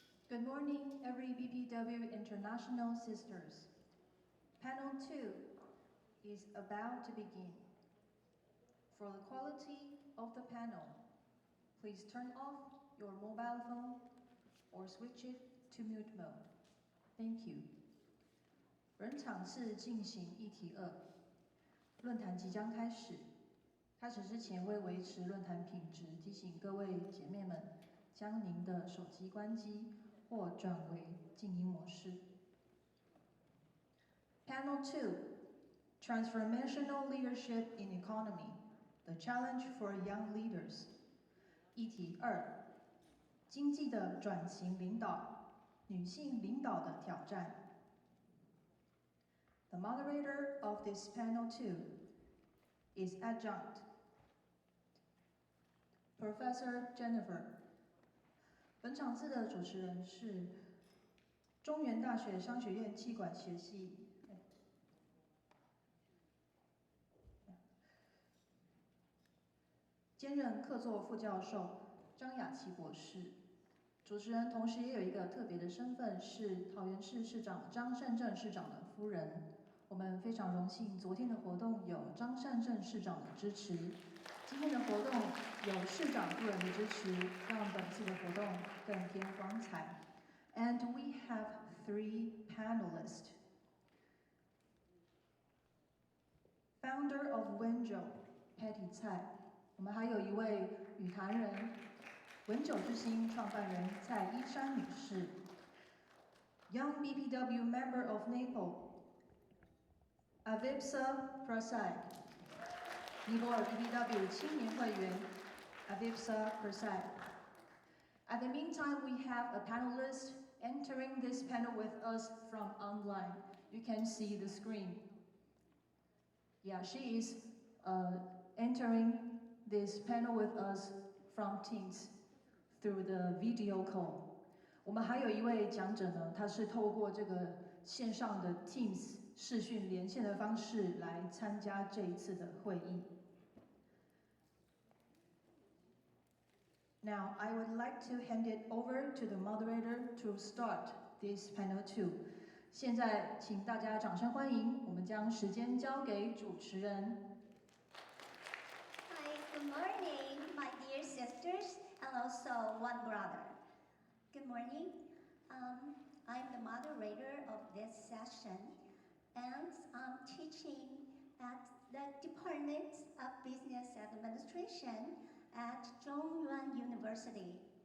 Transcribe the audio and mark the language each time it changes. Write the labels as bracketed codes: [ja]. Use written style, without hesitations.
[en] Good morning, every BPW International sisters. Panel 2 is about to begin. For the quality of the panel, please turn off your mobile phone or switch it to mute mode. Thank you. [zh] 本场次进行议题2，论坛即将开始。开始之前，为维持论坛品质，提醒各位姐妹们将您的手机关机或转为静音模式。 [en] Panel 2: Transformational Leadership in Economy: The Challenge for Young Leaders. [zh] 议题2：经济的转型领导，女性领导的挑战。 [en] The moderator of this panel 2 is Adjunct Professor Jennifer. [zh] 本场次的主持人是中原大学商学院企管学系兼任客座副教授张雅琪博士。主持人同时也有一个特别的身份，是桃园市市长张善政市长的夫人。我们非常荣幸，昨天的活动有张善政市长的支持，今天的活动有市长夫人的支持，让本次的活动更添光彩。 [en] And we have 3 panelists. Founder of Wenjo, Patty Tsai. [zh] 我们还有一位语坛人，文酒之星创办人蔡依珊女士。 [en] Young BPW member of NAPO, Avispa Prasai. [zh] 尼泊尔 BPW 青年会员 Avispa Prasai. [en] At the meantime, we have a panelist entering this panel with us from online. You can see the screen. Yeah, she is entering this panel with us from Teams through the video call. [zh] 我们还有一位讲者呢，他是透过这个线上的 Teams 视讯连线的方式来参加这一次的会议。 [en] Now, I would like to hand it over to the moderator to start this panel 2. [zh] 现在，请大家掌声欢迎，我们将时间交给主持人。 [en] Hi, good morning, my dear sisters, and also one brother. Good morning. I'm the moderator of this session, and I'm teaching at the Department of Business Administration at Zhongyuan University.